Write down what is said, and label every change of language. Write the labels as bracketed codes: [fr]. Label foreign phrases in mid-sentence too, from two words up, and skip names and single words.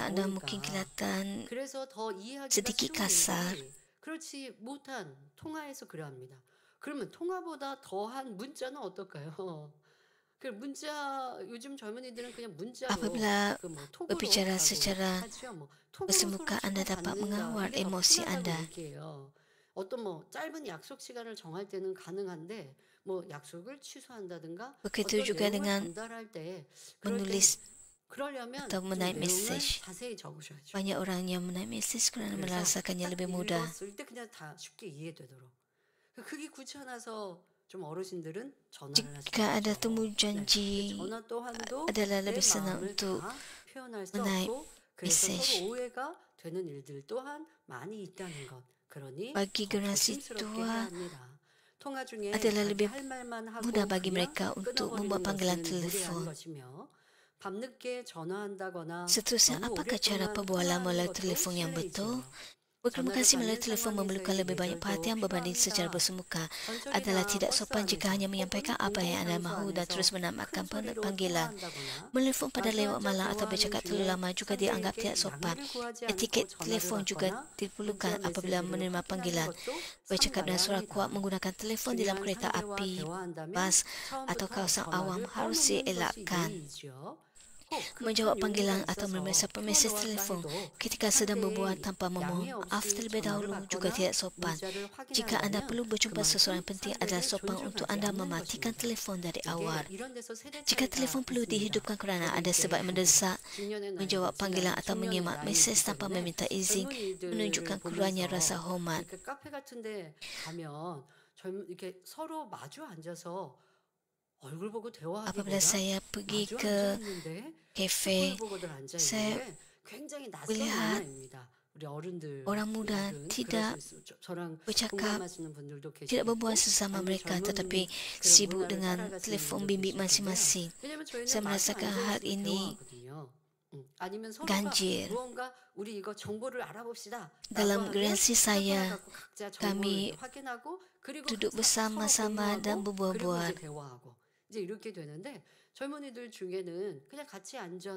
[ko] 사진이 [ms] anda mungkin [ko] 보니까 [ms] kelihatan [ko] 그래서 더 이해하기가 [ms] sedikit [ko] 쉬운 [ms] kasar. [ko] 일들이 그렇지 못한 통화에서 그래 합니다. 그러면 통화보다 더한 문자는 어떨까요? 그 문자 요즘 젊은이들은 그냥 문자로 [ms] Apabila [ko] 그 뭐 톡으로 [ms] berbicara [ko] 하고 [ms] secara [ko] 하죠. 뭐 톡으로 [ms] bersemuka, [ko] 서로 [ms] anda dapat [ko] 주고받는다. [ms] mengawal [ko] 이게 더 [ms] emosi [ko] 편하다고 [ms] anda. [ko] 얘기해요. 어떤 뭐 짧은 약속 시간을 정할 때는 가능한데 뭐 약속을 취소한다든가 [ms] Begitu [ko] 어떤 [ms] juga [ko] 내용을 [ms] dengan [ko] 전달할 때 그럴 때 [ms] menulis [ko] 그러려면 [ms] atau [ko] 좀 [ms] menaik [ko] 내용을 [ms] message. [ko] 자세히 적으셔야죠. [ms] Banyak orang yang menaik message kerana [ko] 그래서 [ms] merasakannya [ko] 딱 [ms] lebih mudah. [ko] 읽었을 때 그냥 다 쉽게 이해되도록. 그게 귀찮아서 좀 어르신들은 전화를 [ms] Jika ada [ko] 하시죠. [ms] temu [ko] 네. [ms] janji [ko] 전화 또한도 [ms] adalah [ko] 내 [ms] lebih senang [ko] 마음을 [ms] untuk [ko] 다 표현할 수 [ms] menaik [ko] 없고 그래서 [ms] message. [ko] 서로 오해가 되는 일들 또한 많이 있다는 것. 그러니 [ms] Bagi [ko] 더 [ms] generasi [ko] 조심스럽게 [ms] tua [ko] 해야 합니다. 통화 중에 [ms] adalah [ko] 자기 [ms] lebih [ko] 할 말만 하고 [ms] mudah bagi [ko] 그냥 [ms] mereka untuk [ko] 끊어버리는 [ms] membuat panggilan [ko] 것은 무례한 [ms] telefon. [ko] 것이며 밤늦게 전화한다거나 [ms] Seterusnya, [ko] 너무 [ms] apakah cara [ko] 오랫동안 [ms] perbualan [ko] 통화하는 [ms] melalui [ko] 것도 [ms] telefon yang betul? [ko] 실례이지요. [ms] Berterima [ko] 전화를 [ms] kasih melalui [ko] 받는 [ms] telefon memerlukan [ko] 상황에서의 [ms] lebih banyak [ko] 예절도 [ms] perhatian berbanding secara [ko] 필요합니다. [ms] bersemuka. [ko] 전철이나 [ms] Adalah tidak [ko] 버스 [ms] sopan jika [ko] 안에서 [ms] hanya menyampaikan [ko] 혹은 [ms] apa yang anda [ko] 공공장소 [ms] mahu dan [ko] 안에서 [ms] terus [ko] 큰 [ms] menambahkan [ko] 소리로 [ms] panggilan. [ko] 통화한다거나 [ms] Menelpon pada lewat [ko] 앉아앉아 [ms] malam atau [ko] 대화하는 [ms] bercakap terlalu [ko] 중에 [ms] lama juga dianggap [ko] 상대에게 [ms] tidak sopan. [ko] 양해를 구하지 않고 [ms] Etiket [ko] 전화를 [ms] telefon juga [ko] 받거나 문자 [ms] diperlukan apabila [ko] 메시지를 [ms] menerima [ko] 확인하는 [ms] panggilan. [ko] 것도 [ms] Bercakap dengan suara [ko] 삼가야 [ms] kuat [ko] 합니다. [ms] menggunakan telefon di dalam [ko] 중요한 [ms] kereta [ko] 상대와 [ms] api, [ko] 대화한다면 [ms] bas atau [ko] 처음부터 [ms] kawasan awam [ko] 전화를 [ms] harus [ko] 꺼놓는 것이 [ms] dielakkan. [ko] 예의이죠. 꼭 [ms] Menjawab [ko] 급한 [ms] panggilan [ko] 용의가 [ms] atau [ko] 있어서 [ms] memeriksa meses [ko] 튀어나왔다 [ms] telefon [ko] 해도 [ms] ketika sedang berbual [ko] 상대의 [ms] tanpa [ko] 양해 [ms] memohon maaf [ko] 없이 [ms] terlebih [ko] 전화를 [ms] dahulu juga [ko] 받거나 [ms] tidak sopan. [ko] 문자를 [ms] Jika anda [ko] 확인한다면 [ms] perlu berjumpa seseorang [ko] 그만큼 [ms] penting adalah [ko] 상대를 [ms] sopan untuk [ko] 존중하지 [ms] anda [ko] 않는 [ms] mematikan [ko] 것입니다. [ms] telefon dari [ko] 이게 [ms] awal. [ko] 이런 데서 세대 [ms] Jika [ko] 차이가 [ms] telefon perlu [ko] 있습니다. [ms] dihidupkan kerana [ko] 저도 [ms] ada [ko] 이렇게 [ms] sebab mendesak, [ko] 중년의 나이가 [ms] menjawab panggilan [ko] 지난 [ms] atau [ko] 중년의 [ms] menyimak [ko] 나이이기 [ms] mesej tanpa [ko] 때문에 [ms] meminta izin [ko] 젊은이들을 [ms] menunjukkan kurangnya rasa [ko] 보면서 [ms] hormat. [ko] 이렇게 카페 같은데 가면 이렇게 서로 마주 앉아서 얼굴 보고 [ms] Apabila [ko] 대화하기보다 [ms] saya pergi [ko] 마주 [ms] ke [ko] 앉아 있는데 [ms] kafe, [ko] 폰을 보고들 앉아 [ms] saya [ko] 있는데 굉장히 낯선 [ms] melihat [ko] 문화입니다. 우리 어른들 [ms] orang muda tidak [ko] 저랑 [ms] bercakap, [ko] 공감하시는 분들도 [ms] tidak [ko] 계시고 [ms] berbual sesama mereka tetapi sibuk dengan telefon bimbit masing-masing. [ko] 왜냐면 저희는 [ms] Saya [ko] 마주 [ms] merasakan [ko] 앉아 [ms] hal [ko] 있으면 [ms] ini [ko] 대화하거든요. 아니면 서로가 [ms] ganjil. [ko] 무언가 우리 이거 정보를 알아봅시다. [ms] Dalam generasi saya, [ko] 갖고 각자 [ms] kami [ko] 정보를 확인하고 그리고 [ms] duduk [ko] 서로 [ms] bersama-sama dan [ko] 공유하고 그리고 [ms] berbual. [ko] 이제 대화하고 이제 이렇게 되는데 젊은이들 중에는 그냥 같이 앉아서